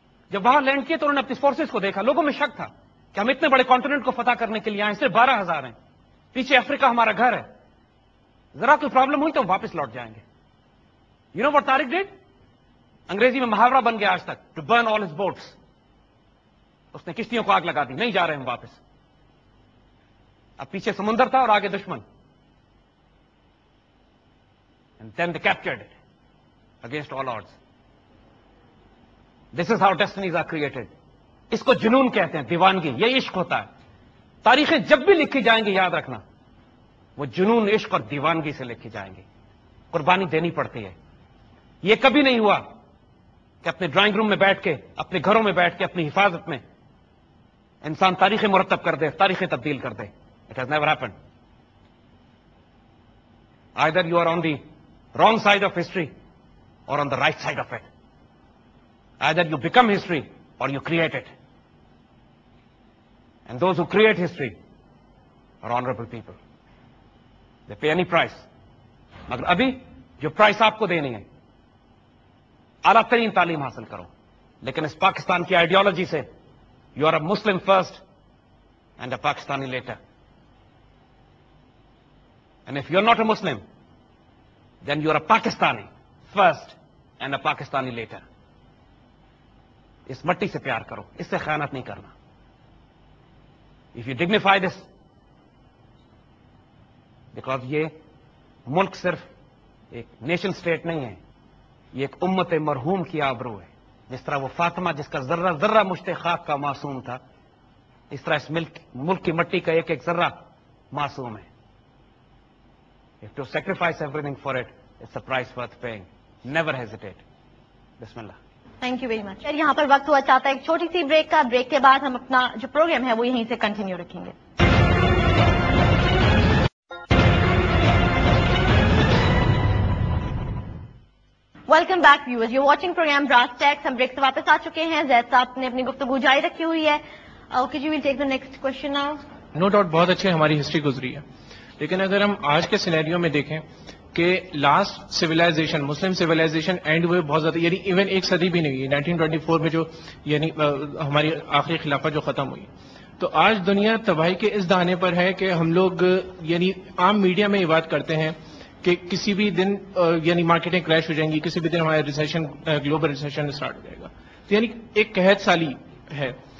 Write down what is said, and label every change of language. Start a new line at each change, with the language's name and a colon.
Urdu: جب وہاں لینڈ کیے تو انہوں نے اپنی فورسز کو دیکھا, لوگوں میں شک تھا کہ ہم اتنے بڑے کانٹیننٹ کو فتح کرنے کے لیے آئے, صرف 12,000 ہیں, پیچھے افریقہ ہمارا گھر ہے, ذرا کوئی پرابلم ہوئی تو ہم واپس لوٹ جائیں گے.
English: You know what Tariq did?
Urdu: انگریزی میں محاورہ بن گیا آج تک,
English: To burn all his boats.
Urdu: اس نے کشتیوں کو آگ لگا دی, نہیں جا رہے ہم واپس. اب پیچھے سمندر تھا اور آگے دشمن.
English: And then they captured it against all odds. This is how destinies are created.
Urdu: اس کو جنون کہتے ہیں, دیوانگی, یہ عشق ہوتا ہے. تاریخیں جب بھی لکھی جائیں گی یاد رکھنا, وہ جنون, عشق اور دیوانگی سے لکھی جائیں گی. قربانی دینی پڑتی ہے. یہ کبھی نہیں ہوا کہ اپنے ڈرائنگ روم میں بیٹھ کے, اپنے گھروں میں بیٹھ کے, اپنی حفاظت میں انسان تاریخیں مرتب کر دے, تاریخیں تبدیل کر دے.
English: It has never happened. Either you are on the wrong side of history or on the right side of it. Either you become history or you create it. And those who create history are honorable people. They pay any price.
Urdu: مگر ابھی جو price آپ کو دینی ہے, اعلیٰ ترین تعلیم حاصل کرو, لیکن اس پاکستان کی آئیڈیالوجی سے
English: you are a Muslim first and a Pakistani later. And if you're not a Muslim, then you're a Pakistani first and a Pakistani later.
Urdu: اس مٹی سے پیار کرو, اس سے خیانت نہیں کرنا.
English: If you dignify this, because
Urdu: یہ ملک صرف ایک نیشن سٹیٹ نہیں ہے, یہ ایک امت مرحوم کی آبرو ہے. جس طرح وہ فاطمہ جس کا ذرہ ذرہ مشت خاک کا معصوم تھا, اس طرح اس ملک کی مٹی کا ایک ایک ذرہ معصوم ہے.
English: If to sacrifice everything for it, it's a price worth paying. Never hesitate. بسم اللہ. Thank you very much.
Urdu: یہاں پر وقت ہوا چاہتا ہے ایک چھوٹی سی بریک کا. بریک کے بعد ہم اپنا جو پروگرام ہے وہ یہیں سے کنٹینیو رکھیں گے.
English: welcome back viewers, you watching programme
Urdu: brass tax. ہم بریک سے واپس آ چکے ہیں. زید صاحب نے اپنی گفتگو جاری رکھی ہوئی ہے.
English: Okay, you will take the next question now. No doubt
Urdu: بہت اچھے ہماری ہسٹری گزری ہے، لیکن اگر ہم آج کے سینیریو میں دیکھیں کہ last civilisation Muslim civilisation and ہوئے بہت زیادہ، یعنی ایون ایک صدی بھی نہیں ہوئی 1924 میں جو یعنی ہماری آخری خلافت جو ختم ہوئی، تو آج دنیا تباہی کے اس دہانے پر ہے کہ ہم لوگ یعنی عام میڈیا میں یہ بات کرتے ہیں کہ کسی بھی دن یعنی مارکیٹیں کریش ہو جائیں گی، کسی بھی دن ہمارا ریسیشن گلوبل ریسیشن اسٹارٹ ہو جائے گا، تو یعنی ایک قحط سالی ہے.